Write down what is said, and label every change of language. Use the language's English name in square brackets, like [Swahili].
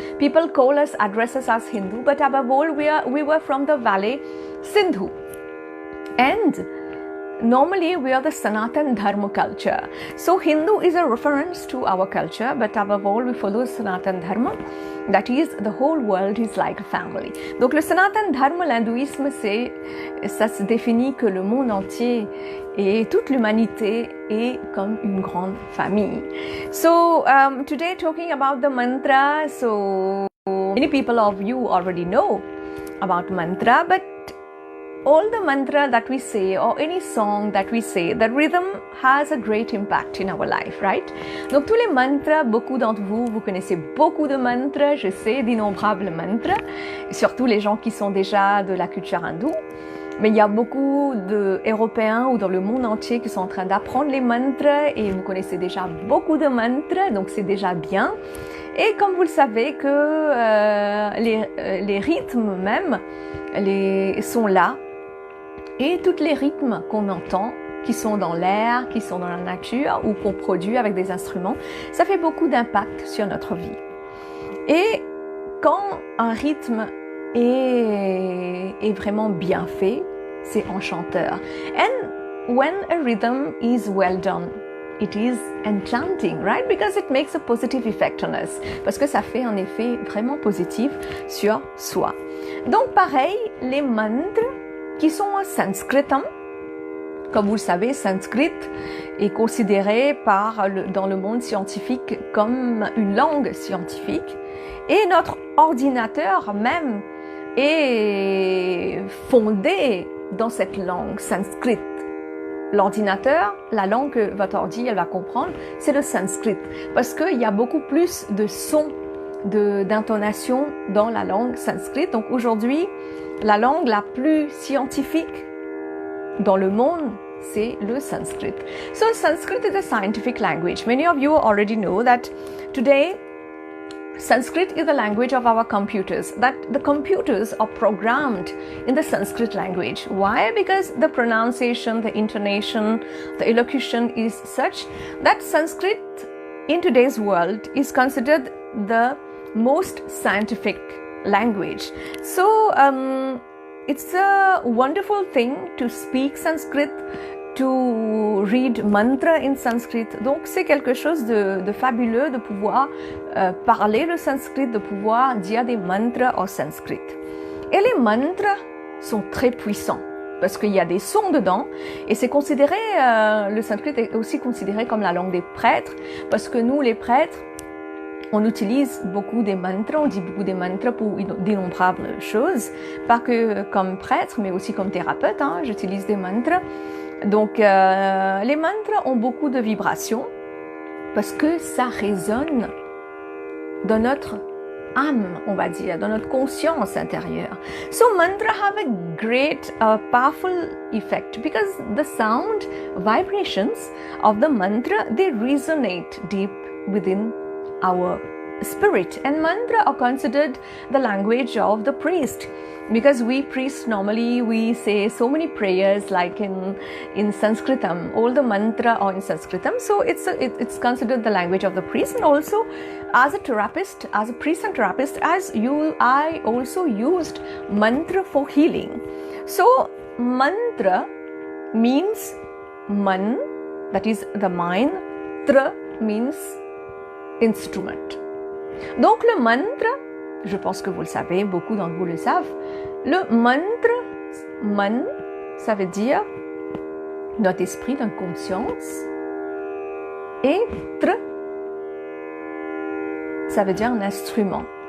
[English] People address us as Hindu, but above all, we were from the Valley Sindhu. And normally, we are the Sanatan Dharma culture. So, Hindu is a reference to our culture, but above all, we follow Sanatan Dharma. That is, the whole world is like a family. [French] Donc, le Sanatan Dharma, l'hindouisme, ça se définit que le monde entier et toute l'humanité est comme une grande famille. [English] So, today talking about the mantra, so many people of you already know about mantra, but all the mantra that we say or any song that we say, the rhythm has a great impact in our life, right? [French] Donc tous les mantras, beaucoup d'entre vous, vous connaissez beaucoup de mantras, je sais, d'innombrables mantras, surtout les gens qui sont déjà de la culture hindoue. Mais il y a beaucoup d'Européens ou dans le monde entier qui sont en train d'apprendre les mantras et vous connaissez déjà beaucoup de mantras, donc c'est déjà bien. Et comme vous le savez que les rythmes même sont là. Et tous les rythmes qu'on entend, qui sont dans l'air, qui sont dans la nature ou qu'on produit avec des instruments, ça fait beaucoup d'impact sur notre vie. Et quand un rythme est vraiment bien fait, c'est enchanteur. [English] And when a rhythm is well done, it is enchanting, right? Because it makes a positive effect on us. [French] Parce que ça fait un effet vraiment positif sur soi. Donc pareil, les mantras qui sont en sanskrit. Comme vous le savez, sanskrit est considéré dans le monde scientifique comme une langue scientifique. Et notre ordinateur même est fondé dans cette langue sanskrit. L'ordinateur, la langue que votre ordi elle va comprendre, c'est le sanskrit. Parce qu'il y a beaucoup plus de sons, d'intonation dans la langue sanskrit. Donc aujourd'hui, la langue la plus scientifique dans le monde, c'est le sanskrit. [English] So Sanskrit is a scientific language. Many of you already know that today Sanskrit is the language of our computers, that the computers are programmed in the Sanskrit language. Why? Because the pronunciation, the intonation, the elocution is such that Sanskrit in today's world is considered the most scientific language. So it's a wonderful thing to speak Sanskrit, to read mantra in Sanskrit. [French] Donc c'est quelque chose de fabuleux de pouvoir parler le sanskrit, de pouvoir dire des mantras en sanskrit. Et les mantras sont très puissants parce qu'il y a des sons dedans et c'est considéré, le sanskrit est aussi considéré comme la langue des prêtres parce que nous les prêtres, on utilise beaucoup des mantras, on dit beaucoup des mantras pour d'innombrables choses, pas que comme prêtre, mais aussi comme thérapeute, j'utilise des mantras. Donc, les mantras ont beaucoup de vibrations parce que ça résonne dans notre âme, on va dire, dans notre conscience intérieure. [English] So, mantras have a great, powerful effect because the sound, vibrations of the mantra, they resonate deep within our spirit, and mantra are considered the language of the priest because we priests normally we say so many prayers like in Sanskritam. All the mantra are in Sanskritam, so it's considered the language of the priest. And also as a therapist, as a priest and therapist, I also used mantra for healing. So mantra means man, that is the mind. Tra means instrument. [French] Donc le mantra, je pense que vous le savez, beaucoup d'entre vous le savent, le mantra, man, ça veut dire notre esprit, notre conscience, et tra, ça veut dire un instrument.